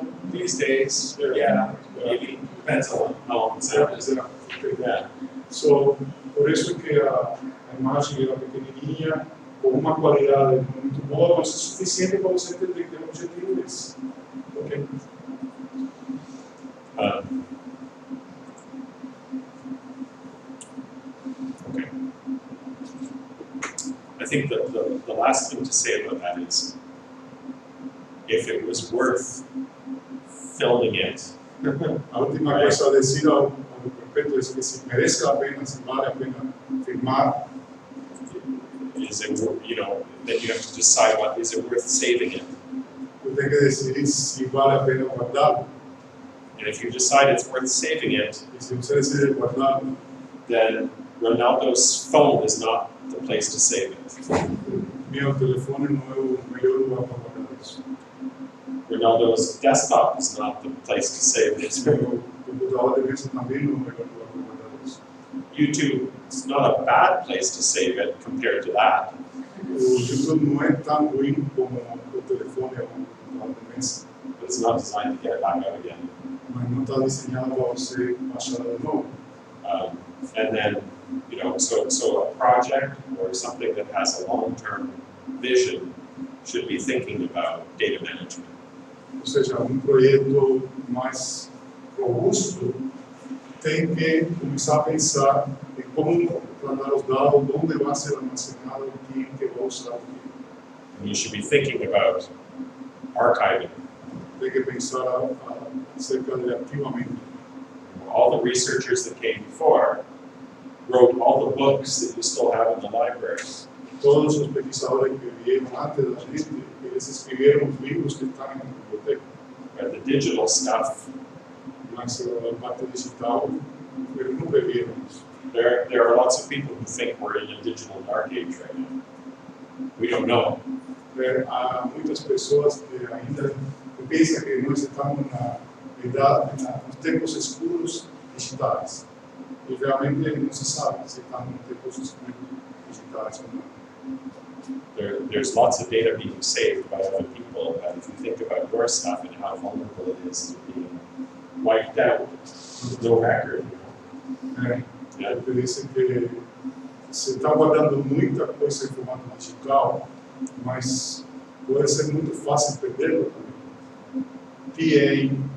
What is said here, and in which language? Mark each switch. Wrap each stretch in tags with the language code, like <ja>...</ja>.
<en>These days, yeah, maybe depends on how long the sound is. Yeah.</en> <pt>So, por isso que a imagem era pequenininha, com uma qualidade muito boa, mas é suficiente para você entender que é o objetivo desse.</pt> <en>Ok? Okay. I think the last thing to say about that is, if it was worth filming it,</en> <pt>A última coisa a dizer ao respeito é que se merece a pena, se vale a pena filmar,</pt> <en>is it, then you have to decide what, is it worth saving it?</en> <pt>você tem que decidir se vale a pena guardá-lo.</pt> <en>And if you decide it's worth saving it,</en> <pt>E se você decide guardá-lo,</pt> <en>then Ronaldo's phone is not the place to save it.</en> <pt>meu telefone não é o melhor lugar para guardar isso.</pt> <en>Ronaldo's desktop is not the place to save it.</en> <pt>Meu computador de mesa também não é o melhor lugar para guardar isso.</pt> <en>YouTube is not a bad place to save it compared to that.</en> <pt>O YouTube não é tão ruim como o telefone ou o computador de mesa,</pt> <en>But it's not designed to get it back out again.</en> <pt>mas não está desenhado para você baixar de novo.</pt> <en>And then, so a project or something that has a long-term vision should be thinking about data management.</en> <pt>Ou seja, projeto mais robusto tem que começar a pensar em como tratar os dados, onde vai ser armazenado, quem que vai usar o quê.</pt> <en>And you should be thinking about archiving.</en> <pt>Tem que pensar acerca de arquivamento.</pt> <en>All the researchers that came before wrote all the books that you still have in the library.</en> <pt>Todos os pesquisadores que vieram antes da gente, eles escreveram os livros que estão na biblioteca.</pt> <en>Right? The digital stuff,</en> <pt>Mas a parte digital, eles nunca viram isso.</pt> <en>there are lots of people who think we're in a digital dark age right now. We don't know.</en> <pt>Há muitas pessoas que ainda pensam que nós estamos nos tempos escuros digitais. E realmente não se sabe se estamos nos tempos escuros digitais ou não.</pt> <en>There's lots of data being saved by other people, but if you think about your stuff and how vulnerable it is to being wiped out, no record. Yeah.</en> <pt>Porque dizem que se está guardando muita coisa em formato digital, mas pode ser muito fácil perdê-lo também.</pt>